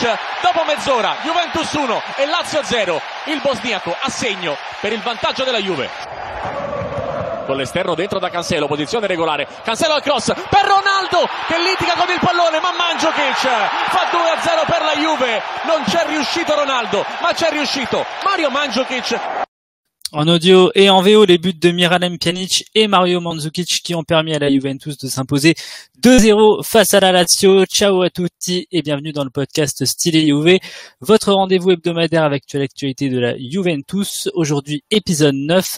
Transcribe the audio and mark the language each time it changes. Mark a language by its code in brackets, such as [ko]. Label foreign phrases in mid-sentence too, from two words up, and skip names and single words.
[it] Dopo mezz'ora Juventus 1 e Lazio 0, il bosniaco a segno per il vantaggio della Juve. Con l'esterno dentro da Cancelo, posizione regolare, Cancelo al cross per Ronaldo che litiga con il pallone, ma Mandzukic fa 2-0 per la Juve. Non c'è riuscito Ronaldo, ma c'è riuscito Mario Mandzukic. [fr] En audio et en VO, les buts de Miralem Pjanic et Mario Mandzukic qui ont permis à la Juventus de s'imposer 2-0 face à la Lazio. Ciao à tutti et bienvenue dans le podcast Style Juve, votre rendez-vous hebdomadaire avec l'actualité de la Juventus. Aujourd'hui, épisode 9.